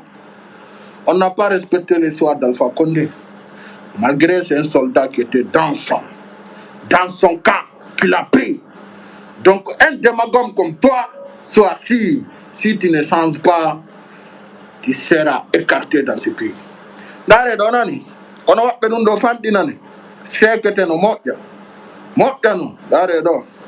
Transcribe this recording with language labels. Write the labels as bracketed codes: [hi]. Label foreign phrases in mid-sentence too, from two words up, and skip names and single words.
[fr] On n'a pas respecté les choix d'Alpha Condé. Malgré c'est un soldat qui était dans son camp, qu'il a pris. Donc un démagogue comme toi, soit si tu ne changes pas, tu seras écarté dans ce pays. [ff] Dare donani, ono wabbe dum do fandinani, sekete no moƴƴa no, dare do.